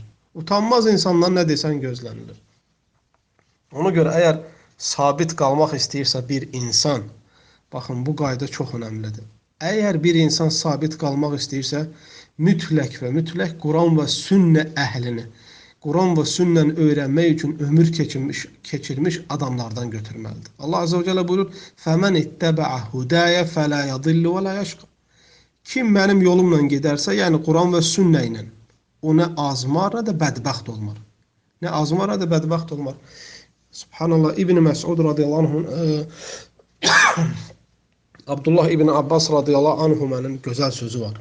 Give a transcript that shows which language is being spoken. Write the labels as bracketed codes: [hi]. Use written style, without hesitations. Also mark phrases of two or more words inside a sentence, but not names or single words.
[az] Utanmaz insanlar nə desən gözlənilir. Ona görə əgər sabit qalmaq istəyirsə bir insan, baxın bu qayda çox önəmlidir. Əgər bir insan sabit qalmaq istəyirsə, mütləq və mütləq Quran və sünnə əhlini, Quran və sünnəni öyrənmək üçün ömür keçirmiş adamlardan götürməlidir. [ar] الله عز وجل [az] buyurur, [ar] فَمَنِ اتَّبَعَ هُدَايَ فَلَا يَضِلُّ وَلَا يَشْقَ. [az] Kim mənim yolumla gedərsə, yəni Quran və sünnə ilə, o nə azmar, nə də bədbəxt olmar. Nə azmar, nə də bədbəxt olmar. Subhanallah, İbn Məsud [ar] رضي الله عنه, [az] Abdullah İbn Abbas [ar] رضي الله عنهما [az] gözəl sözü var.